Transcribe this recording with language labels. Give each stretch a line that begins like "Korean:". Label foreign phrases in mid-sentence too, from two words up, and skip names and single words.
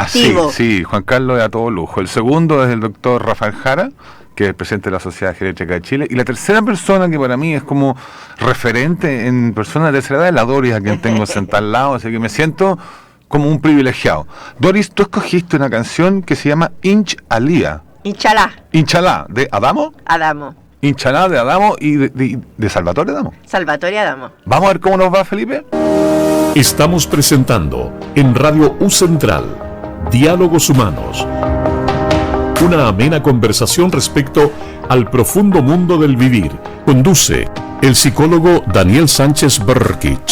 Spanish: Sí, Juan Carlos es a todo lujo. El segundo es el doctor Rafael Jara, que es el presidente de la Sociedad Geriátrica de Chile. Y la tercera persona que para mí es como referente en personas de tercera edad es la Doris, a quien tengo sentada al lado, así que me siento como un privilegiado. Doris, tú escogiste una canción que se llama Inchalá. Inchalá, ¿de Adamo? Adamo. Inchalá de Adamo y de Salvatore Adamo. Salvatore Adamo. Vamos a ver cómo nos va, Felipe. Estamos presentando en Radio U Central Diálogos Humanos, una amena conversación respecto al profundo mundo del vivir. Conduce el psicólogo Daniel Sánchez Berkich.